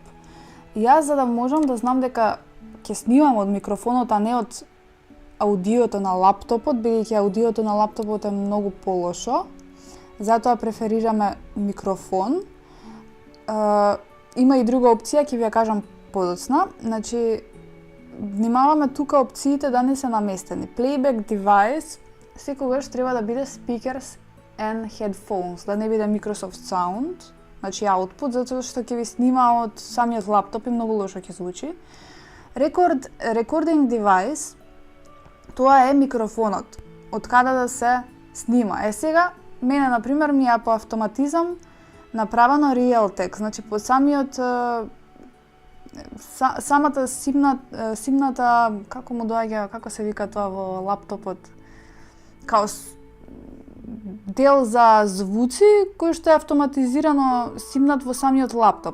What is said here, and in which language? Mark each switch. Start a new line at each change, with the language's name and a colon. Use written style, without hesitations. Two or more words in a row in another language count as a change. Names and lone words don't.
Macedonian: Јас за да можам да знам дека ќе снимам од микрофонот, а не од аудиото на лаптопот, бидејќи аудиото на лаптопот е многу полошо, затоа преферираме микрофон. Има и друга опција, ќе ви ја кажам подоцна. Значи, внимаваме тука опциите да не се наместени.
English: Playback device
Macedonian: секогаш треба да биде
English: speakers and headphones,
Macedonian: да не биде Microsoft Sound значи output, затоа што ќе ви снима од самиот лаптоп и многу лошо ќе звучи.
English: Recording device,
Macedonian: тоа е микрофонот, од каде да се снима. Сега, мене, например, ми е по автоматизам направено
English: real text,
Macedonian: значи по самиот самата симната, како му доаѓа, како се вика тоа во лаптопот, као дел за звуци кој што е автоматизирано симнат во самиот лаптоп.